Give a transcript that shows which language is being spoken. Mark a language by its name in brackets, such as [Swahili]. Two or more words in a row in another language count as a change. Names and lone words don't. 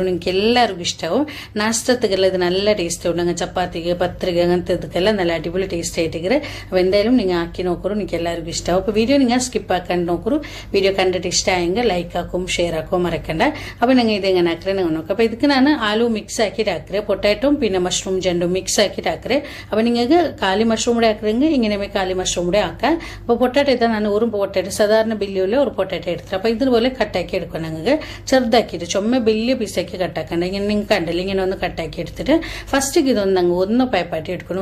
[Malayalam] നിങ്ങൾക്ക് എല്ലാവർക്കും ഇഷ്ടമാവും. നാഷ്ടത്തുക്കെല്ലാം ഇത് നല്ല ടേസ്റ്റ് ഉണ്ട്. ഞങ്ങൾ ചപ്പാത്തിക്ക് പത്രിക അങ്ങനത്തെ ഇതൊക്കെല്ലാം നല്ല അടിപൊളി ടേസ്റ്റ് ആയിട്ടിരിക്കുന്നത്. അപ്പോൾ എന്തായാലും നിങ്ങൾ ആക്കി നോക്കണം. നിങ്ങൾക്ക് എല്ലാവർക്കും ഇഷ്ടമാവും. അപ്പോൾ വീഡിയോ നിങ്ങൾ സ്കിപ്പ് ആക്കാൻ നോക്കൂ. വീഡിയോ കണ്ടിട്ട് ഇഷ്ടമായെങ്കിൽ ലൈക്ക് ആക്കും ഷെയർ ആക്കും മറക്കണ്ട. അപ്പോൾ നിങ്ങൾ ഇതെങ്ങനെ ആക്കറേ നിങ്ങൾ നോക്കാം. അപ്പോൾ [Kannada] ಇದಕ್ಕೆ ನಾನು ಆಲೂ ಮಿಕ್ಸ್ ಹಾಕಿಟ್ಟು ಹಾಕ್ರೆ [Malayalam] പൊട്ടാറ്റോ പിന്നെ മഷ്റൂം രണ്ടും മിക്സ് ആക്കിയിട്ട് ആക്കറേ. അപ്പോൾ നിങ്ങൾക്ക് കാലി മഷ്റൂം കൂടെ ആക്കണമെങ്കിൽ ഇങ്ങനെ കാലി മഷ്റൂം കൂടെ ആക്കാം. അപ്പോൾ പൊട്ടാറ്റോ ഇതാ ഞാൻ ഒരു പൊട്ടാറ്റോ സാധാരണ ബില്ലിയിൽ ഒരു പൊട്ടാറ്റോ എടുത്തിട്ട് അപ്പോൾ ഇതുപോലെ കട്ടാക്കി എടുക്കണം. നിങ്ങൾക്ക് ചെറുതാക്കിയിട്ട് ചുമ വലിയ പീസാക്കി കട്ടാക്കണ്ട. ഇങ്ങനെ നിങ്ങൾക്ക് കണ്ടില്ല ഇങ്ങനെ ഒന്ന് കട്ടാക്കി എടുത്തിട്ട് ഫസ്റ്റിക്ക് ഇതൊന്ന് അങ്ങ് ഒന്ന് പേപ്പാട്ടി എടുക്കണം.